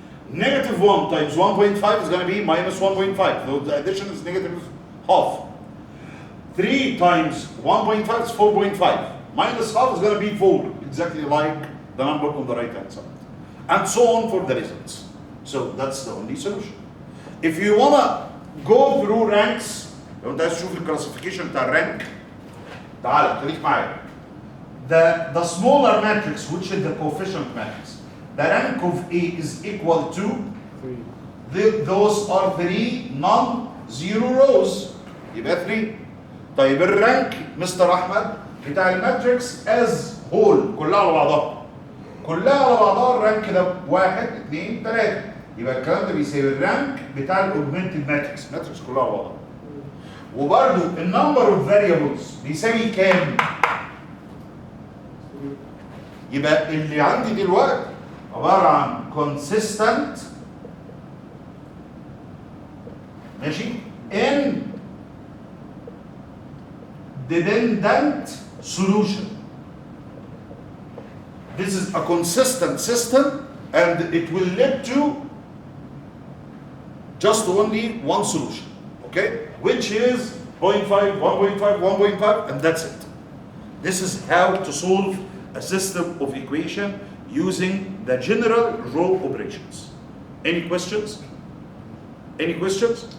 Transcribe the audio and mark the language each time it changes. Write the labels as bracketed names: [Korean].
[English] Negative 1 times 1.5 is going to be minus 1.5. So the addition is negative half. 3 times 1.5 is 4.5. Minus half is going to be 4, exactly like the number on the right hand side. And so on for the results. So that's the only solution. If you want to go through ranks, [Arabic] لو انت عايز تشوف الكلاسيفيكيشن بتاع الرانك تعال خليك معايا. [English] The smaller matrix, which is the coefficient matrix, the rank of A is equal to 3. those are 3 non-zero rows. يبقى 3. [Arabic] طيب الرانك مستر احمد بتاع الماتريكس از هول كلها على بعضها. كلها على بعضها الرانك ده 1 2 3. يبقى الكلام ده بيساوي الرانك بتاع الاوجمنتد ماتريكس، الماتريكس كلها على بعضها. وبرده النمبر اوف فاريبلز بيساوي كام؟ يبقى اللي عندي دلوقتي عباره عن consistent ماشي [English] in dependent solution. This is a consistent system and it will lead to just only one solution, okay? Which is 0.5, 1.5, 1.5, and that's it. This is how to solve a system of equation using the general row operations. Any questions? Any questions?